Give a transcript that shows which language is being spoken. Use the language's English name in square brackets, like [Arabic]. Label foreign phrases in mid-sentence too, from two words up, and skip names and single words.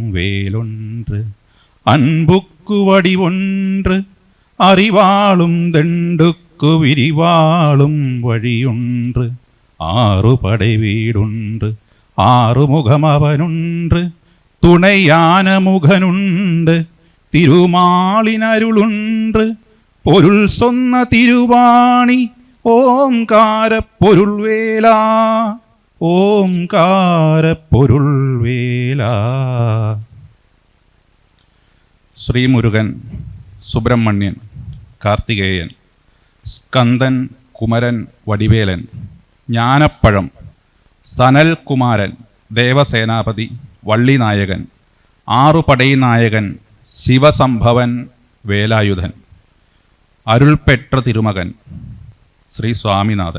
[Tamil] வேலொன்று அன்புக்கு வடிவொன்று அறிவாளும் தண்டுக்கு விரிவாளும் வழியொன்று 6 படை வீடொன்று 6 முகமவனுண்டு துணையான முகனுண்டு திருமாலினருளுண்டு பொருள் சொன்ன திருவாணி ஓம்கார பொருள் வேலா ஓம்கார பொருள் வேலா. [Malayalam] ശ്രീമുരുകൻ, സുബ്രഹ്മണ്യൻ, കാർത്തികേയൻ, സ്കന്ദൻ, കുമരൻ, വടിവേലൻ, ജ്ഞാനപ്പഴം, സനൽകുമാരൻ, ദേവസേനാപതി, വള്ളിനായകൻ, 6 പടൈനായകൻ, ശിവസംഭവൻ, വേലായുധൻ, അരുൾപെട്ട തിരുമകൻ, ശ്രീ സ്വാമിനാഥൻ.